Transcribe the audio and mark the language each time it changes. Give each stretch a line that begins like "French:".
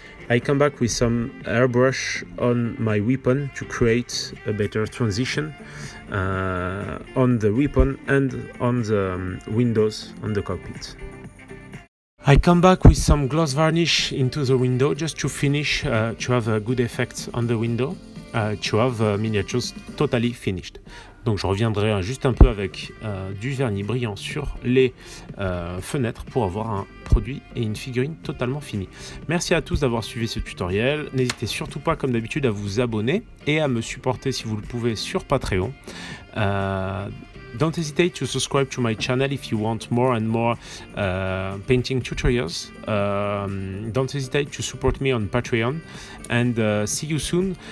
English: I come back with some airbrush on my weapon to create a better transition on the weapon and on the windows on the cockpit. I come back with some gloss varnish into the window just to finish, to have a good effect on the window, to have miniatures totally finished.
French: Donc je reviendrai juste un peu avec du vernis brillant sur les fenêtres pour avoir un produit et une figurine totalement finie. Merci à tous d'avoir suivi ce tutoriel. N'hésitez surtout pas comme d'habitude à vous abonner et à me supporter si vous le pouvez sur Patreon.
English: Don't hesitate to subscribe to my channel if you want more and more painting tutorials. Don't hesitate to support me on Patreon, and see you soon.